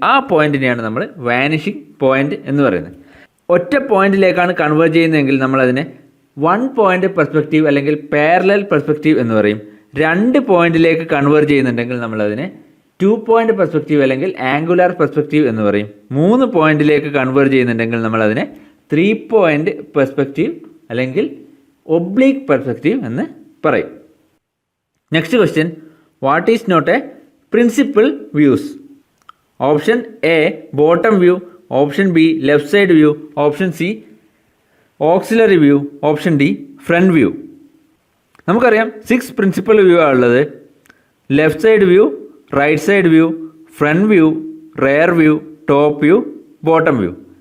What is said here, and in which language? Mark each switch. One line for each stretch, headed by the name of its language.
Malayalam: ആ പോയിന്റിനെയാണ് നമ്മൾ vanishing point എന്ന് പറയുന്നത്. ഒറ്റ പോയിന്റിലേക്കാണ് കൺവേർജ് ചെയ്യുന്നതെങ്കിൽ നമ്മളതിനെ 1 പോയിന്റ് പെർസ്പെക്റ്റീവ് അല്ലെങ്കിൽ പാരലൽ പെർസ്പെക്റ്റീവ് എന്ന് പറയും. 2 പോയിന്റിലേക്ക് കൺവേർജ് ചെയ്യുന്നുണ്ടെങ്കിൽ നമ്മളതിനെ 2 പോയിന്റ് പെർസ്പെക്റ്റീവ് അല്ലെങ്കിൽ ആംഗുലാർ പെർസ്പെക്റ്റീവ് എന്ന് പറയും. 3 പോയിന്റിലേക്ക് കൺവേർജ് ചെയ്യുന്നുണ്ടെങ്കിൽ നമ്മളതിനെ 3 പോയിന്റ് പെർസ്പെക്റ്റീവ് അല്ലെങ്കിൽ ഒബ്ലീക്ക് പെർസ്പെക്റ്റീവ് എന്ന് പറയും.
English: Next question, what is not a principal views? Option A, bottom view, option B left side view, option C auxiliary view, option D front view.
Malayalam: നമുക്കറിയാം 6 principal view ആണ് ഉള്ളത്.
English: Left side view, right side view, front view, rear view, top view, bottom view.